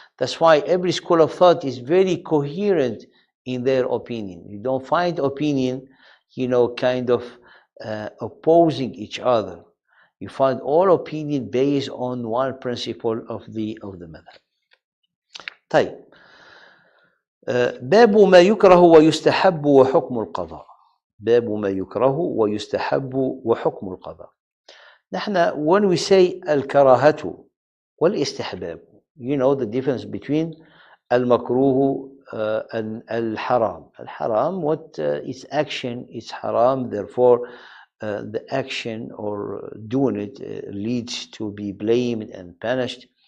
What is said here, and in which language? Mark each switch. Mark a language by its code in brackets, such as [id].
[en] That's why every school of thought is very coherent in their opinion. You don't find opinion kind of opposing each other. You find all opinion based on one principle of the madhab. [ar] طيب باب ما يكره ويستحب وحكم القضاء. باب ما يكره ويستحب وحكم القضاء. نحن [en] when we say الكراهة والاستحباب, the difference between المكروه and الحرام. الحرام, what its action is haram, therefore the action or doing it leads to be blamed and punished.